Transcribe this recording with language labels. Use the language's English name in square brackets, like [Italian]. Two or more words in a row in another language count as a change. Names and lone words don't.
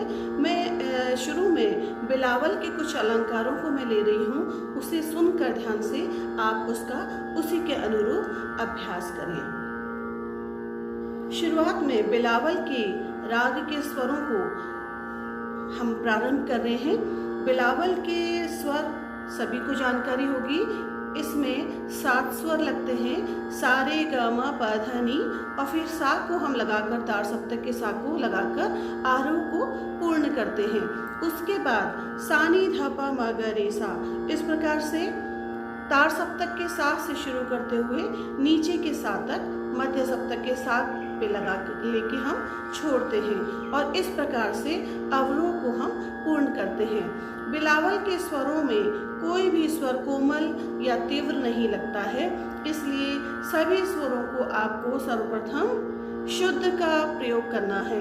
[Hindi] मैं शुरू में बिलावल के कुछ अलंकारों को मैं ले रही हूँ, उसे सुनकर ध्यान से आप उसका उसी के अनुरूप अभ्यास करें। शुरुआत में बिलावल के राग के स्वरों को हम प्रारंभ कर रहे हैं। बिलावल के स्वर सभी को जानकारी होगी। इसमें 7 स्वर लगते हैं, सा रे ग म प ध नि, और फिर सा को हम लगाकर तार सप्तक के सा को लगाकर आरोह को पूर्ण करते हैं। उसके बाद सा नि ध प म ग रे सा, इस प्रकार से तार सप्तक के सा से शुरू करते हुए नीचे के सा तक मध्य सप्तक के सा पे लगा लेके हम छोड़ते हैं और इस प्रकार से अवरोह को हम पूर्ण करते हैं। बिलावल के स्वरों में कोई भी स्वर कोमल या तीव्र नहीं लगता है, इसलिए सभी स्वरों को आपको सर्वप्रथम शुद्ध का प्रयोग करना है।